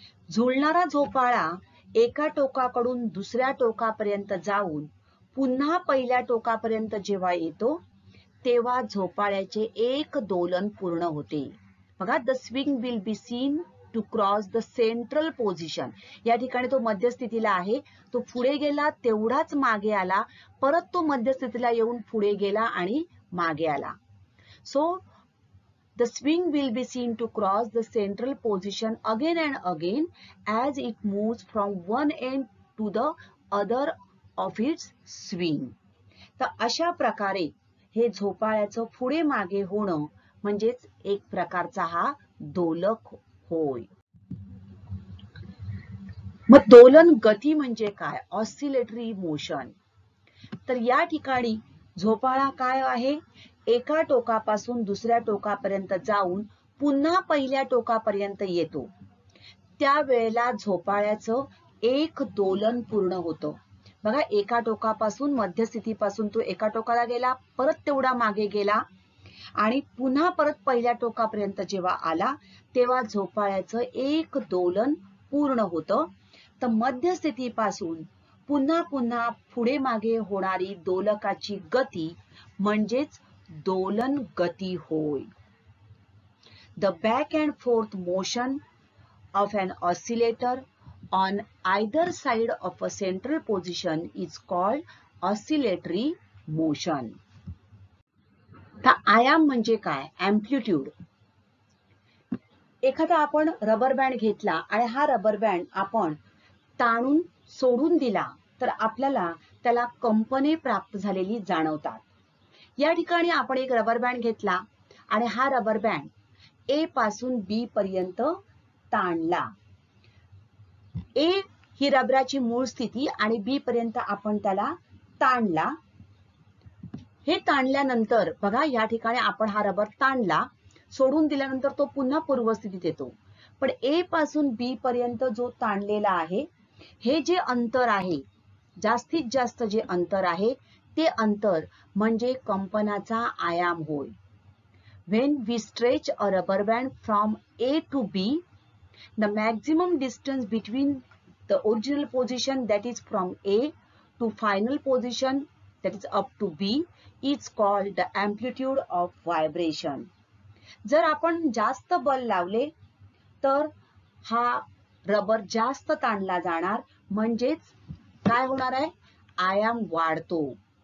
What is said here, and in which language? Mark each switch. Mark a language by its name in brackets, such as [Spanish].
[Marathi] झुलणारा झोपाळा एका टोकाकडून दुसऱ्या टोकापर्यंत जाऊन पुन्हा पहिल्या टोकापर्यंत जेव्हा येतो तेव्हा झोपाळ्याचे एक दोलन पूर्ण होते. [English] बघा, the swing will be seen to cross the central position. [Marathi] या ठिकाणी तो मध्यस्थितीला आहे, तो पुढे गेला तेवढाच मागे आला, परत तो मध्यस्थितीला येऊन पुढे गेला आणि मागे आला. [English] So the swing will be seen to cross the central position again and again as it moves from one end to the other of its swing. [Marathi] तर अशा प्रकारे हे झोपाळ्याचं पुढे मागे होणं म्हणजेच एक प्रकारचा हा दोलक होय. मग दोलन गती म्हणजे काय, ऑसिलेटरी मोशन. तर या ठिकाणी झोपाळा काय आहे, एका टोकापासून दुसऱ्या टोकापर्यंत जाऊन पुन्हा पहिल्या टोकापर्यंत येतो. त्यावेळेला झोपाळ्याचं एक दोलन पूर्ण होतं. बघा, एका टोकापासून मध्यस्थितीपासून तो एका टोकाला गेला, परत तेवढा मागे गेला आणि पुन्हा परत पहिल्या टोकापर्यंत जेव्हा आला तेव्हा झोपाळ्याचं एक दोलन पूर्ण होतं. तर मध्यस्थितीपासून पुन्हा पुन्हा पुढे मागे होणारी दोलकाची गती म्हणजेच दोलन गती होय. [English] The back and forth motion of an oscillator on either side of a central position is called oscillatory motion. [Marathi] तर आयाम म्हणजे काय, एम्प्लिट्यूड. एखादा आपण रबर बँड घेतला आणि हा रबर बँड आपण ताणून सोडून दिला तर आपल्याला त्याला कंपने प्राप्त झालेली जाणवतात. या ठिकाणी आपण एक रबर बँड घेतला आणि हा रबर बँड ए पासून बी पर्यंत ताणला. ए ही रबराची मूळ स्थिती आणि बी पर्यंत आपण त्याला ताणला. हे ताणल्यानंतर बघा, या ठिकाणी आपण हा रबर ताणला, सोडून दिल्यानंतर तो पुन्हा पूर्वस्थितीत येतो. पण ए पासून बी पर्यंत जो ताणलेला आहे, हे जे अंतर आहे, जास्तीत जास्त जे अंतर आहे ते अंतर म्हणजे कंपनाचा आयाम होय. [English] When we stretch a rubber band from A to B, the maximum distance between the original position, that is from A, to final position, that is up to B, is called the amplitude of vibration. [Marathi] जर आपण जास्त बल लावले तर हा rubber जास्त ताणला जाणार, म्हणजेच काय होणार आहे, आयाम वाढतो.